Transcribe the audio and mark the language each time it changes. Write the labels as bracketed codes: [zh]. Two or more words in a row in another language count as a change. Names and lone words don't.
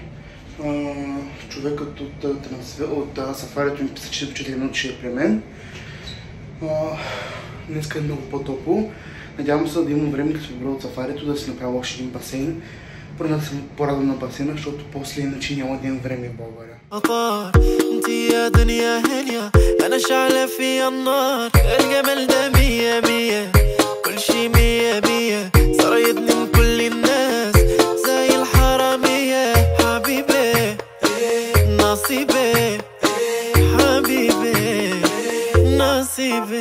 [bg] Човекът от сафарито ми писа, че до 4 минути ще е при мен. Днеска е много по-топло. Надявам се да имам време, като се вибра от сафарито, да си направя още един басейн. Първо да съм по-раден на басейна, защото после иначе няма да имам време в България. [ar] انتي يا دنيا هنيا انا شعلة في النار. الجمال ده مية مية كل شي مية مية صار يدنن كل الناس زي الحرامية. حبيبي نصيبي حبيبي نصيبي.